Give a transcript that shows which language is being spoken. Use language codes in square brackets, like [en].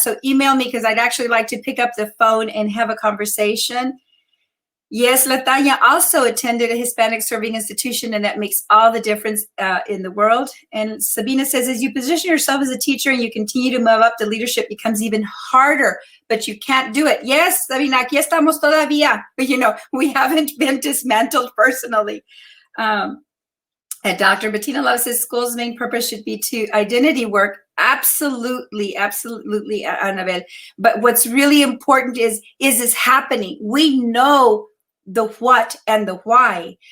[en] So email me, because I'd actually like to pick up the phone and have a conversation. Yes, Latanya also attended a Hispanic serving institution, and that makes all the difference in the world. And Sabina says, as you position yourself as a teacher and you continue to move up, the leadership becomes even harder, but you can't do it. Yes, [es] Sabina, aquí estamos todavía. [en] But, we haven't been dismantled personally. And Dr. Bettina Love says school's main purpose should be to identity work. Absolutely, absolutely, Annabelle. But what's really important is this happening? We know the what and the why.